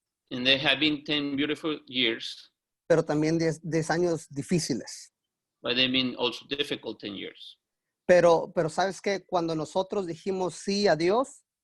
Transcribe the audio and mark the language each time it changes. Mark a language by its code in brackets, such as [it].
[en] And they have been 10 beautiful years, [es] pero también 10 años difíciles. [en] but they've been also difficult 10 years. [es] Pero ¿sabes qué? Cuando nosotros dijimos sí a Dios,